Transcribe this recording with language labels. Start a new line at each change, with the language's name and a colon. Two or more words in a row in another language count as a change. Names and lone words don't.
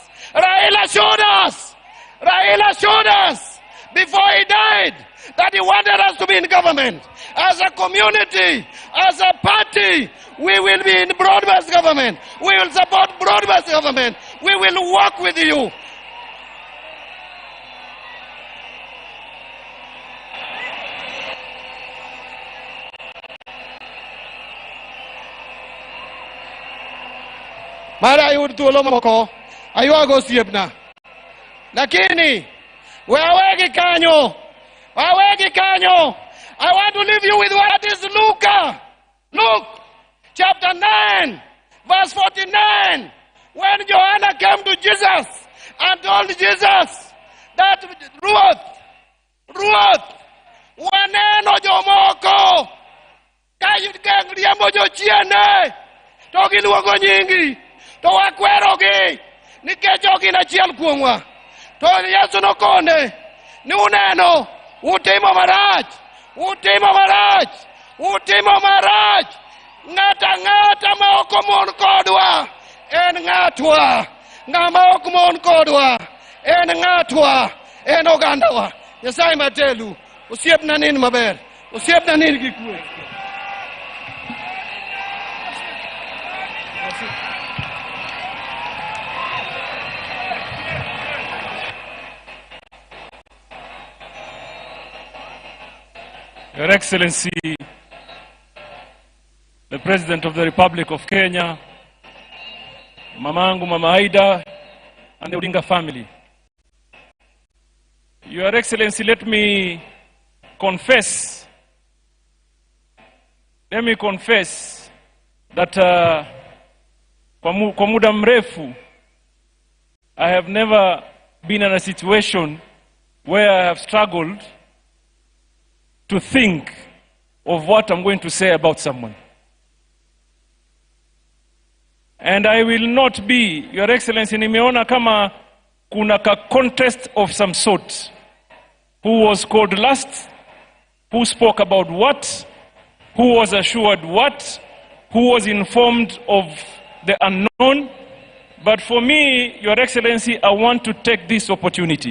English: Raila showed us. Raila showed us before he died that he wanted us to be in government. As a community, as a party, we will be in broad-based government. We will support broad-based government. We will work with you.
Luo (Kenya and Tanzania): Mara yud thuolo moko aywago osiepna, lakini wawegi kanyo.
English: I want to leave you with what is Luke chapter 9 verse 49, when Joanna came to Jesus and told Jesus that Ruth
Luo (Kenya and Tanzania): waneno jomoko ka riembo jochiende to giluongo nyingi to wakwerogi nikech ok gin achiel kuomwa. To Yesu nokone ni uneno utimo marach. Ng'ata ma ok mon kodwa en ng'atwa. Ng'ama ok mon kodwa en ng'atwa, en ogandawa. Nyasaye matelu, osiepna nin maber, osiepna nin gi kwe.
English: Your Excellency, the President of the Republic of Kenya, Mamangu, Mama Aida, and the Odinga family. Your Excellency, let me confess that
Swahili: kwa muda mrefu,
English: I have never been in a situation where I have struggled to think of what I'm going to say about someone. And I will not be, Your Excellency,
Swahili: nimeona kama kuna ka
English: contest of some sort. Who was called last? Who spoke about what? Who was assured what? Who was informed of the unknown? But for me, Your Excellency, I want to take this opportunity.